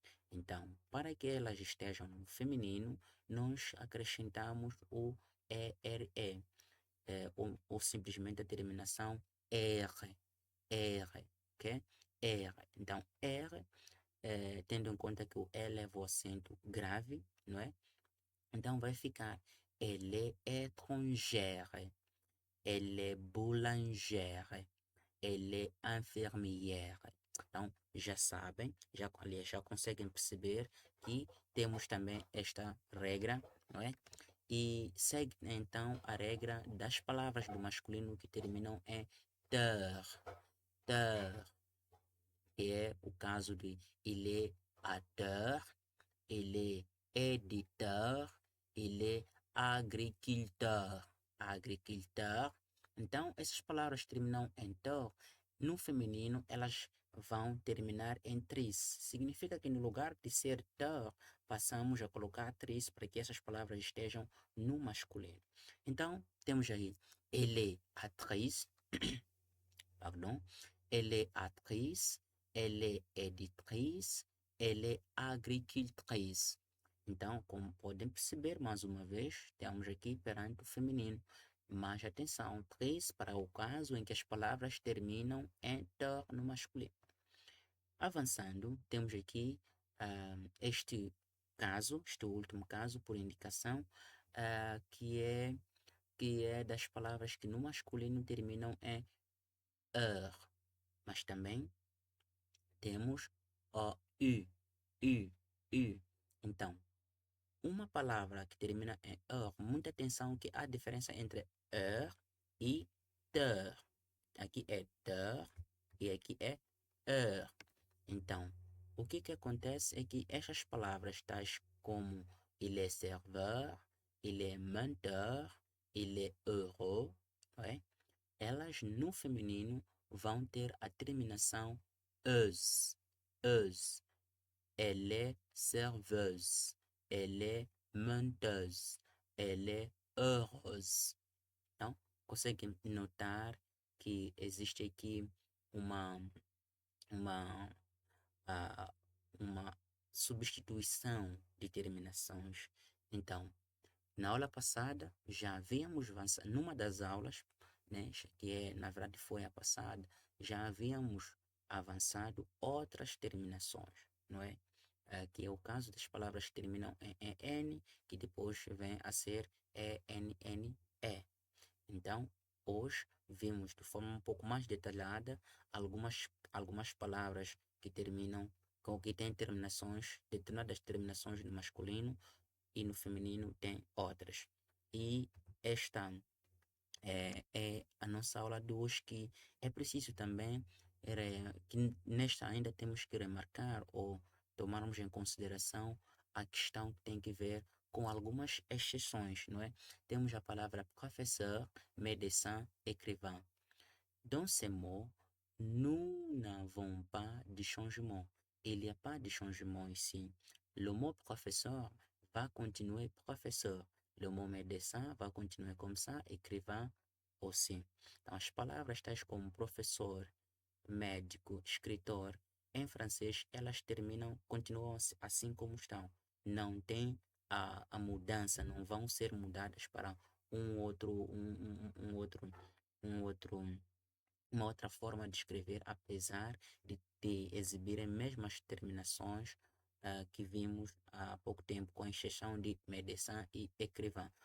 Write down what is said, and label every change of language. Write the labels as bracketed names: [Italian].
[Portuguese] Então, para que elas estejam no feminino, nós acrescentamos o ERE, ou simplesmente a terminação R, R, ok? R. Então, R, tendo em conta que o L leva o acento grave, não é? Então, vai ficar [French] elle est étrangère, elle est boulangère, elle est infirmière. [Portuguese] Então, já sabem, aliás, já conseguem perceber que temos também esta regra, não é? E segue então a regra das palavras do masculino que terminam em ter, ter, que é o caso de [French] il est auteur, il est éditeur, il est agriculteur, [Portuguese] agriculteur. Então, essas palavras terminam em ter. No feminino, elas vão terminar em tris. Significa que no lugar de ser ter, passamos a colocar tris para que essas palavras estejam no masculino. Então, temos aí, [French] elle est actrice, pardon, elle est actrice, elle est éditrice, elle est agricultrice. [Portuguese] Então, como podem perceber, mais uma vez, temos aqui perante o feminino. Mas atenção, três para o caso em que as palavras terminam em ter no masculino. Avançando, temos aqui este caso, este último caso, por indicação, que é das palavras que no masculino terminam em er, mas também temos o u. Então, uma palavra que termina em er, muita atenção que há diferença entre er e ter. Aqui é ter e aqui é er. Então, o que acontece é que estas palavras, tais como [French] il est serveur, il est menteur, il est heureux, [Portuguese] não é? Elas no feminino vão ter a terminação euse, euse. [French] Elle est serveuse, elle est menteuse, elle est heureuse. [Portuguese] Então, conseguem notar que existe aqui uma, uma a uma substituição de terminações. Então, na aula passada, já havíamos avançado, numa das aulas, né, que na verdade foi a passada, já havíamos avançado outras terminações, não é? Que é o caso das palavras que terminam em EN, que depois vem a ser ENNE. Então, hoje vimos de forma um pouco mais detalhada algumas palavras que terminam com que têm terminações, determinadas terminações no masculino e no feminino tem outras. E esta é a nossa aula de hoje, que é preciso também que nesta ainda temos que remarcar ou tomarmos em consideração a questão que tem que ver com algumas exceções, não é? Temos a palavra professeur, médecin, écrivain. [French] Dans ces mots, nous n'avons pas de changement. Il n'y a pas de changement ici. Le mot professeur va continuer professeur. Le mot médecin va continuer comme ça, écrivain aussi. [Portuguese] Então, as palavras tais como professor, médico, escritor, em francês, elas terminam, continuam assim como estão. Não tem a mudança, não vão ser mudadas para um outro, um outro, um outro uma outra forma de escrever, apesar de exibirem mesmas terminações que vimos há pouco tempo, com exceção de médecin e écrivain.